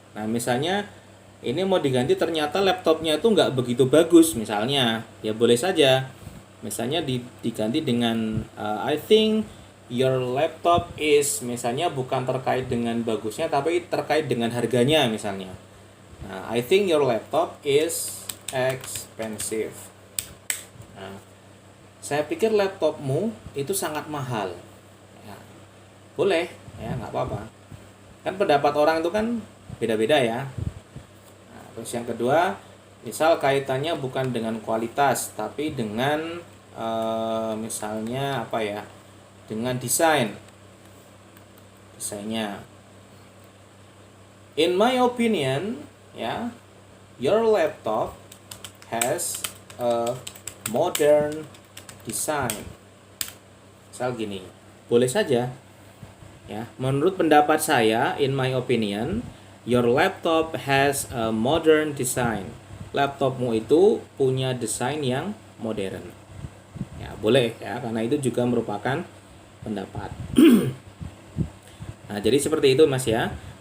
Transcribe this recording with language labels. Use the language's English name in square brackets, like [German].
[Indonesian] Nah, misalnya ini mau diganti ternyata laptopnya itu nggak begitu bagus misalnya, ya boleh saja. Misalnya diganti dengan [English] I think your laptop is, [Indonesian] misalnya bukan terkait dengan bagusnya tapi terkait dengan harganya misalnya. [English] Nah, I think your laptop is expensive. [Indonesian] Nah, saya pikir laptopmu itu sangat mahal. Ya, boleh, ya nggak apa-apa. Kan pendapat orang itu kan beda-beda ya. Nah, terus yang kedua, misal kaitannya bukan dengan kualitas, tapi dengan misalnya dengan desainnya. [English] In my opinion, ya, your laptop has a modern design. [Indonesian] Misal gini, boleh saja. Ya, menurut pendapat saya, [English] in my opinion, your laptop has a modern design. [Indonesian] Laptopmu itu punya desain yang modern. Ya, boleh ya, karena itu juga merupakan pendapat. Nah, jadi seperti itu Mas ya.